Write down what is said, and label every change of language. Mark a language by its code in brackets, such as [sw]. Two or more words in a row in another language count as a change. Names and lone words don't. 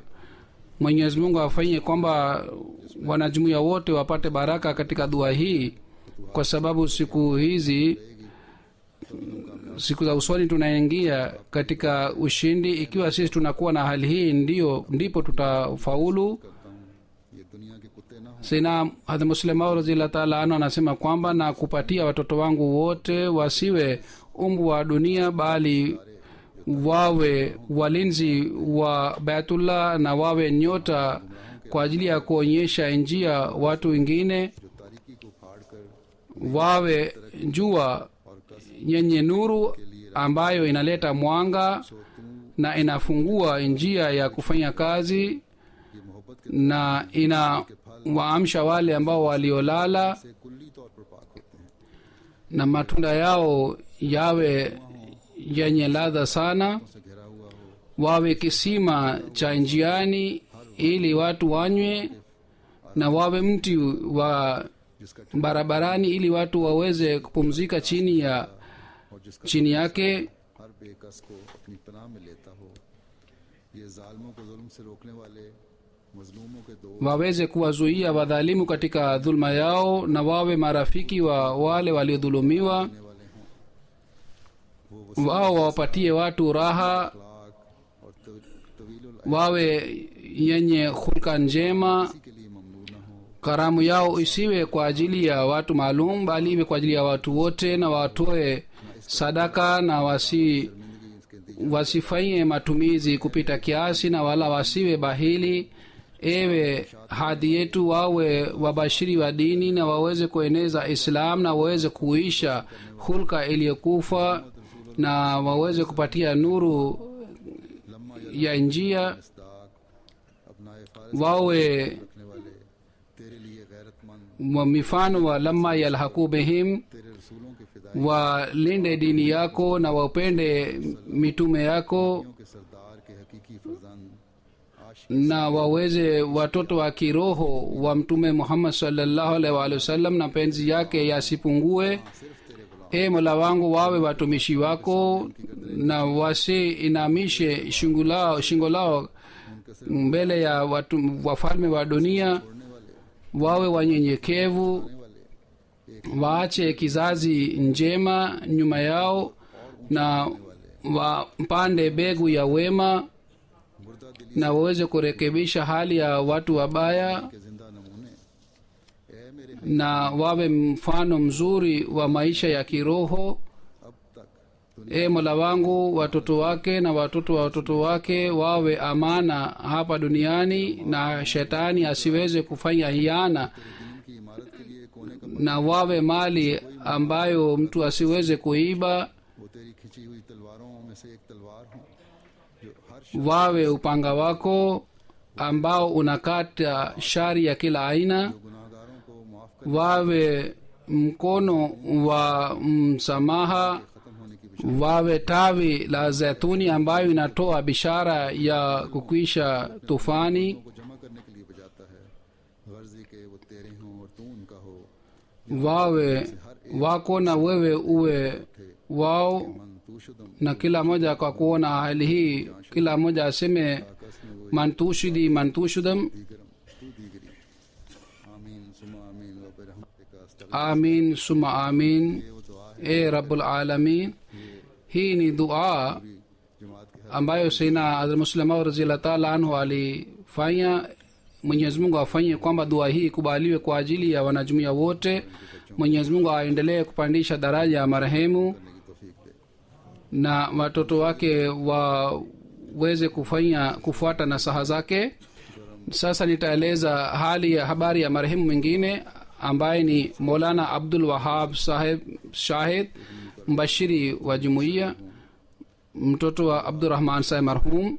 [sw] Mwenyezi Mungu afanyie kwamba wanajumuiya wote wapate baraka katika dua hii, kwa sababu siku hizi, siku za usoni tunaingia katika ushindi. Ikiwa sisi tunakuwa na hali hii, ndipo tutafaulu. [ur] کرتا ہوں یہ دنیا کے کتے نہ ہو. [sw] Sina Hadhrat Muslim Maud [ar] رضي الله تعالى عنه [sw] anasema kwamba na kupatia watoto wangu wote wasiwe umbu wa dunia, bali wawe walinzi wa Baitullah na wawe nyota kwa ajili ya kuonyesha njia watu wengine, [ur] جو تاریکی کو پھاڑ کر [sw] wawe jua yenye nuru ambayo inaleta mwanga na inafungua njia ya kufanya kazi, [ur] یہ محبت کے [sw] na inawaamsha wale ambao waliolala, [ur] سے کلی طور پر پاک ہوتے ہیں. [sw] na matunda yao yawe yenye ladha sana, [ur] سے گھرا ہوا ہو, [sw] wawe kisima cha njiani ili watu wanywe, na wawe mti wa [ur] जिसका [sw] barabarani ili watu waweze kupumzika chini [ur] اور جس کا [sw] chini yake, [ur] ہر بیکس کو اپنی پناہ میں لیتا ہو۔ یہ ظالموں کو ظلم سے روکنے والے، مظلوموں کے دو [sw] waweze kuwazuia wadhalimu katika dhulma yao, na wawe marafiki wa wale waliodhulumiwa. [ur] والے ہوں۔ وہ [sw] Wao wawapatie watu raha, [ur] اخلاق اور طویل [sw] wawe yenye hulka njema. [ur] کے لیے ممنوع نہ ہو. [sw] Karamu yao isiwe kwa ajili ya watu maalum, bali iwe kwa ajili ya watu wote, na watoe sadaka na [ur] شرمندگی اس کے [sw] wasifanye matumizi kupita kiasi na wala wasiwe bahili. Ewe hadhi yetu, wawe wabashiri wa dini na waweze kueneza islam na waweze kuisha hulka iliyokufa na waweze kupatia nuru ya njia. wawe [ur] رکھنے والے تیرے لیے غیرت مند [sw] wa mifano wa [ar] لما يلحقوا بهم, [ur] تیرے رسولوں کے فدائیوں [sw] walinde dini yako na wapende mitume yako [ur] کے سردار کے حقیقی فرزند عاشق [sw] na waweze watoto wa kiroho wa mtume Muhammad [ar] صلى الله عليه وسلم [sw] na penzi yake yasipungue. E Mola wangu, wawe watumishi wako na wasiinamishe shingo lao mbele ya wafalme wa dunia. Wawe wanyenyekevu, waache kizazi njema nyuma yao na wapande begu ya wema na waweze kurekebisha hali ya watu wabaya [ur] کے زندہ نمونے اے میرے [sw] na wawe mfano mzuri wa maisha ya kiroho. [ur] اب تک [sw] E Mola wangu, watoto wake na watoto wa watoto wake wawe amana hapa duniani na shetani asiweze kufanya hiana, [ur] دین کی عمارت کے لیے کونے کا [sw] na wawe mali ambayo mtu asiweze kuiba. [ur] وہ تیری کھنچی ہوئی تلواروں میں سے ایک تلوار ہو جو ہر [sw] Wawe upanga wako ambao unakata shari ya kila aina. [ur] گناہگاروں کو معاف کر [sw] Wawe mkono wa msamaha. [ur] ختم ہونے کی [sw] Wawe tawi la zaituni ambayo inatoa bishara ya kukwisha tufani. [ur] کو جمع کرنے کے لیے بجاتا ہے، غرضی کے وہ تیرے ہوں اور تو ان کا ہو. [sw] Wawe wako na wewe uwe wao, [fa] من تو شدم [sw] na kila moja kwa kuona hali hii, kila moja aseme [ur] آکاش میں وہ [fa] من تو شدی من تو شدم. دیگرم تو دیگری. [ar] آمين ثم آمين و برحمتك كا أستغفر. آمين ثم آمين. [ur] یہ وہ دعا ہے [sw] E [ar] رب العالمين, [sw] hii ni dua [ur] جماعت کے [sw] ambayo Sayyidina Hazrat Muslim Maud [ar] رضي الله تعالى عنه [sw] alifanya. Mwenyezi Mungu afanye kwamba dua hii ikubaliwe kwa ajili ya wanajumuiya wote. Mwenyezi Mungu aendelee kupandisha daraja ya marehemu [ur] کرنے کی توفیق دے. [sw] na watoto wake waweze kufuata nasaha zake. Sasa nitaeleza hali ya habari ya marehemu mwingine ambaye ni Maulana Abdul Wahab Saheb Shahid, mbashiri wa jumuiya, mtoto wa Abdurrahman Saheb marhum.